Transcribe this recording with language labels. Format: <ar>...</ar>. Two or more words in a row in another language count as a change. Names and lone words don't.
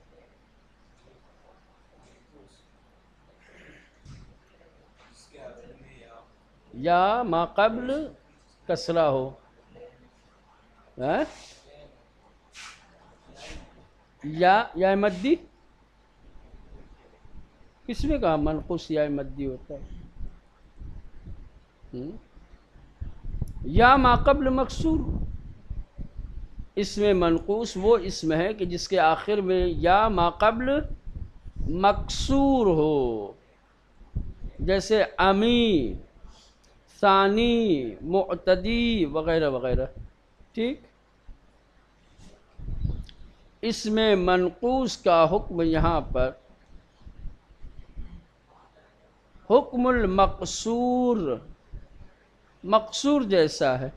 <ur>یا ما قبل کسرہ ہو، یا مدی؟ کس میں کہا منقوص یا مدی ہوتا ہے؟ یا ما قبل مکسور، اسم منقوص وہ اسم ہے کہ جس کے آخر میں یا ما قبل مکسور ہو، جیسے امی، ثانی، معتدی وغیرہ وغیرہ، ٹھیک؟ اسم منقوص کا حکم یہاں پر</ur> <ar>حکم المقصور،</ar> <ur>مقصور جیسا ہے۔</ur>